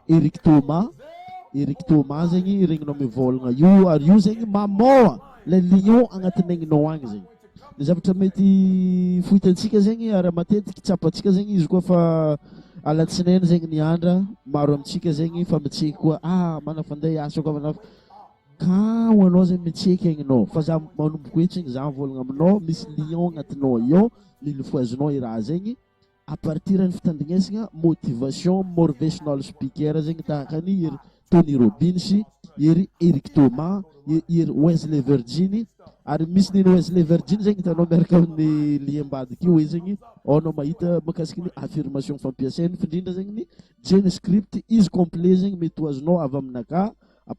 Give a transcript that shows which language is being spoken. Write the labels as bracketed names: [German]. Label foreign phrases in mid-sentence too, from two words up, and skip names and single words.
[Malagasy] Eric Thomas zegny regninao mivolagna io ary io zegny mamoa le lion agnatin'egninao agny zegny ny zavatra mety fohitantsika zegny ary matetiky tsapantsika zegny izy koa fa alatsinainy zegny ny andra maro amintsika zegny fa mitseky koa manafandray asa koa manaf ka ho anao zegny mitseky egninao fa za manomboko hoe zegny za mivolagna aminao misy lion agnatinao io lilifoazonao i raha zegny [French] à partir [Malagasy] ny fitandrignesagna [English] motivation motivational speaker [Malagasy] zegny tahaka ny Tony Robbins, ery Eric Thomas, ery Wesley Virgin, ary misy ny Wesley Virgin zegny hitanao miaraka amin'ny liam-badiky io zegny anao mahita makasiky ny affirmation fampiasainy findrindra zegny ny [English] gene script [Malagasy] izy complet zegny mety ho azonao avy aminaka à